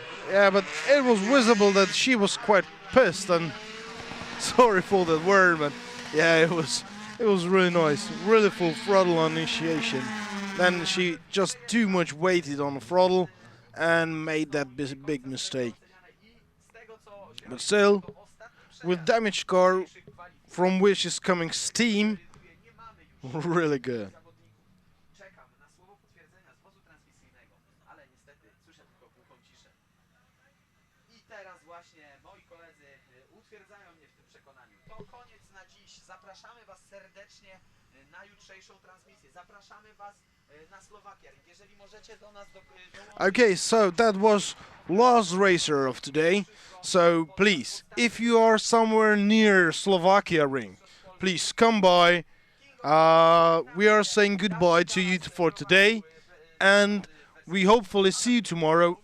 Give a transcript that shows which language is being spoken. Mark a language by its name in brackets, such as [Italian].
[English] Yeah, but it was visible that she was quite pissed, and sorry for that word, but yeah, it was really nice, really full throttle on initiation. Then she just too much weighted on the throttle and made that big mistake. But still, with damaged car from which is coming steam. Really good. [Polish] Czekam na słowo potwierdzenia z wozu transmisyjnego, ale niestety słyszę tylko głuchą ciszę. I teraz właśnie moi koledzy utwierdzają mnie w tym przekonaniu. To koniec na dziś. Zapraszamy Was serdecznie na jutrzejszą transmisję. Zapraszamy Was na Slovakia. Jeżeli możecie do nas dołączyć. [English] Okay, so that was last racer of today. So please, if you are somewhere near Slovakia ring, please come by. We are saying goodbye to you for today, and we hopefully see you tomorrow.